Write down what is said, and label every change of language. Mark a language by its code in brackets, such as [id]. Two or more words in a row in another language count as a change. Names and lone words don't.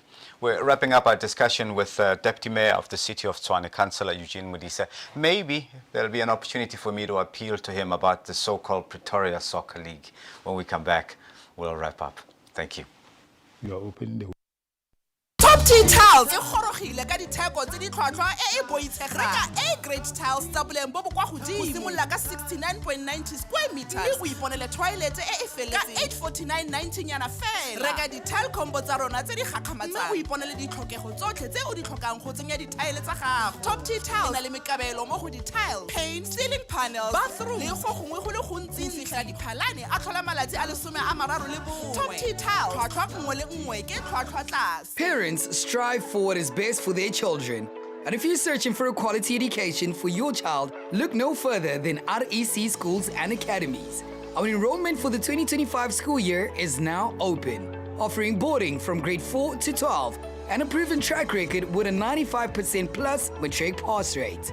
[en] We're wrapping up our discussion with Deputy Mayor of the City of Tswhane, Councillor Eugene Modise. Maybe there'll be an opportunity for me to appeal to him about the so-called Pretoria Soccer League. When we come back, we'll wrap up. Thank you. You are opening the [tn] Top Tea Tiles e gorogile ka ditheko tse di tlhwatlhwa e e boitshegang. Reka [en] A-grade tiles [tn] tsa boleng bo bo kwa godimo. Go simolola ka 69.90 [en] square meters. [tn] Mme o iponele toilet e e feletseng ka 849.90 nyana fela. Reka di-tile combo tsa rona tse di gakgamatsang. Mme o iponele ditlhokego tsotlhe tse o di tlhokang go tsenya di-tile tsa gago. Top T Tiles e na le mekabelo mo go di-tile, [en] paint, ceiling panels, bathroom [tn] le go gongwe go le gontsi go fitlhela diphalane a tlhola malatsi a lesome a mararo le bongwe. Top T Tiles, tlhwatlhwa nngwe le nngwe ke tlhwatlhwa tlase. [en] Parents strive for what is best for their children. And if you're searching for a quality education for your child, look no further than REC Schools and Academies. Our enrollment for the 2025 school year is now open, offering boarding from grade 4 to 12 and a proven track record with a 95% plus matric pass rate.